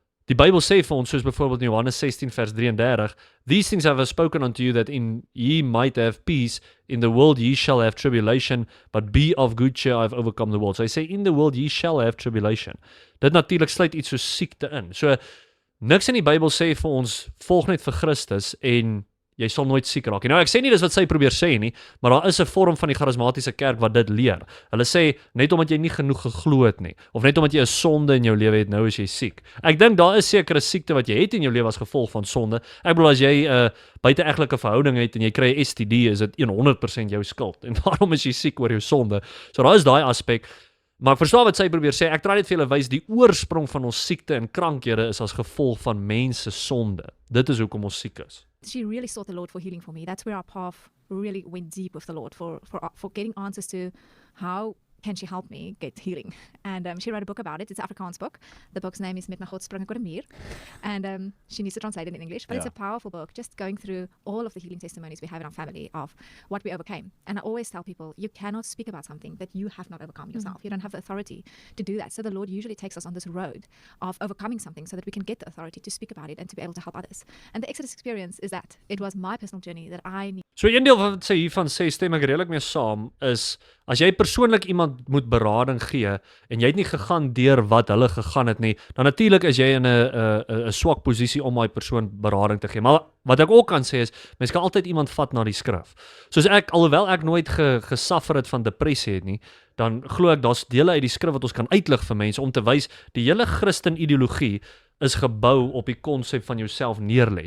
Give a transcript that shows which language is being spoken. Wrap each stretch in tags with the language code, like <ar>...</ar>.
<af>Die Bybel sê vir ons, soos byvoorbeeld in Johannes 16 vers 33,</af> <en>These things have I spoken unto you that in ye might have peace, in the world</en> <af>ye shall have tribulation, but be of good cheer, I have overcome the world. So hy sê,</af> <en>in the world ye shall have tribulation.</en> <af>Dit natuurlik sluit iets soos siekte in. So niks in die Bybel sê vir ons, volg net vir Christus en jy sal nooit siek raak. Nou ek sê nie dis wat sy probeer sê nie, maar daar is 'n vorm van die charismatiese kerk wat dit leer. Hulle sê net omdat jy nie genoeg geglo het nie, of net omdat jy 'n sonde in jou lewe het, nou is jy siek. Ek dink daar is sekere siekte wat jy het in jou lewe as gevolg van sonde. Ek bedoel as jy 'n buiteegtelike verhouding het en jy kry 'n STD, is dit 100% jou skuld en daarom is jy siek oor jou sonde. So daar is daai aspek. Maar ek verstaan wat sy probeer sê. Ek probeer net vir julle wys die oorsprong van ons siekte en krankhede is as gevolg van mense sonde. Dit is hoekom ons siek is.</af> <en>She really sought the Lord for healing for me. That's where our path really went deep with the Lord for getting answers to how can she help me get healing. And she wrote a book about it. It's an Afrikaans book. The book's name is Met my God spring ek oor 'n muur. And she needs to translate it in English. But it's a powerful book, just going through all of the healing testimonies we have in our family of what we overcame. And I always tell people, you cannot speak about something that you have not overcome yourself. You don't have the authority to do that. So the Lord usually takes us on this road of overcoming something so that we can get the authority to speak about it and to be able to help others. And the Exodus experience is that. It was my personal journey that I need.</en> <af>So een deel wat sy hiervan sê, stem ek redelik mee saam, is as jy persoonlik iemand moet berading gee en jy het nie gegaan deur wat hulle gegaan het nie, dan natuurlik is jy in 'n swak posisie om daai persoon berading te gee. Maar wat ek ook kan sê is, mens kan altyd iemand vat na die skrif. Soos alhoewel ek nooit gesuffer het van depressie het nie, dan glo ek daar's dele uit die skrif wat ons kan uitlig vir mense om te wys die hele Christen ideologie is gebou op die konsep van jouself neerlê.</af>